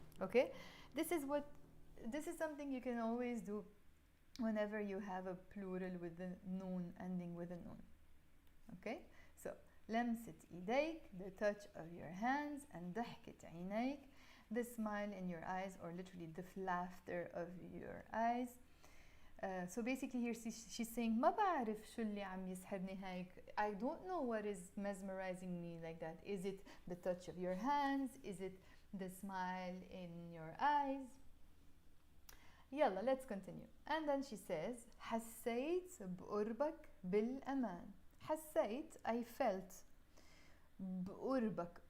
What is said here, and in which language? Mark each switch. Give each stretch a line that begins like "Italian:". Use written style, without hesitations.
English: Okay, this is something you can always do whenever you have a plural with the noon ending with a noon. Okay, so
Arabic: لمست إيديك,
English: the touch of your hands, and
Arabic: ضحكت عينيك,
English: the smile in your eyes, or literally the laughter of your eyes. So basically here she's saying
Arabic: ما بعرف شو اللي عم يسحرني هيك.
English: I don't know what is mesmerizing me like that. Is it the touch of your hands? Is it the smile in your eyes? يلا, let's continue. And then she says
Arabic: حسيت بقربك بالأمان.
English: حسيت, I felt. بقربك.